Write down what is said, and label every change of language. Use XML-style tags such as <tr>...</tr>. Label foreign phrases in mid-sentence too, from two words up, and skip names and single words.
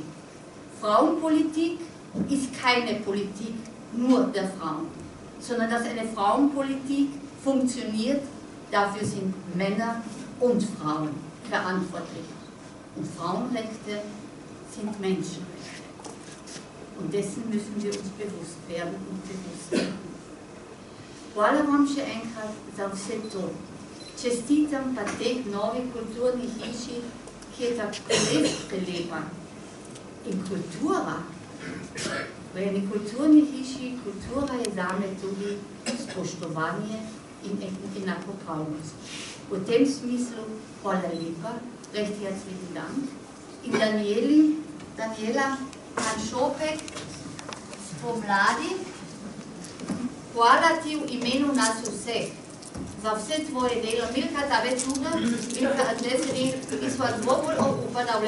<de>Frauenpolitik ist keine Politik nur der Frauen, sondern dass eine Frauenpolitik funktioniert, dafür sind Männer und Frauen verantwortlich. Und Frauenrechte sind Menschenrechte. Und dessen müssen wir uns bewusst werden und bewusst werden.</de> <sl>Hvala vam še enkrat za vse to. Čestitam pa teh novi kulturni hiši, ki je tako res prelepa. In kultura, v eni kulturni hiši, kultura je zame tudi spoštovanje in enakopravnost. V tem smislu hvala lepa,</sl> <de>recht herzlichen Dank.</de> <sl>In Daniela Hanšopek, spomladi, hvala ti v imenu nas vseh za vse tvoje delo. Milka tebe tudi, Milka Adleseri, ki smo bolj upadali.</sl>